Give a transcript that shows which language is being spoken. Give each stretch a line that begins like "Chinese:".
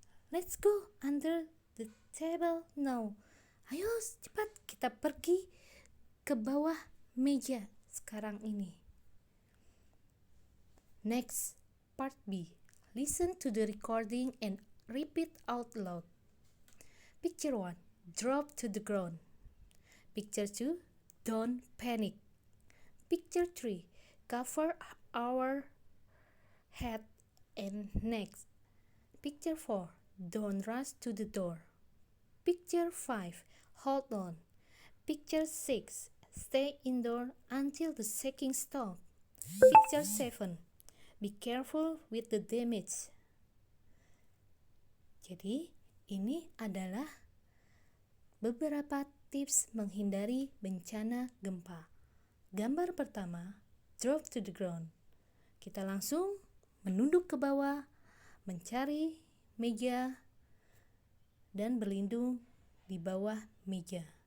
English: Let's go under the table now.
Indonesian: Ayo cepat kita pergi ke bawah meja sekarang ini.
English: Next, part B. Listen to the recording and repeat out loud. Picture 1. Drop to the ground. Picture 2. Don't panic. Picture 3. Cover our head and neck. Picture 4. Don't rush to the door. Picture 5. Hold on. Picture 6. Stay indoor until the shaking stops. Picture 7. Be careful with the damage.
Indonesian: Jadi, ini adalah beberapa tips menghindari bencana gempa. Gambar pertama,
English: drop to the ground.
Indonesian: Kita langsung menunduk ke bawah, mencari meja, dan berlindung di bawah meja.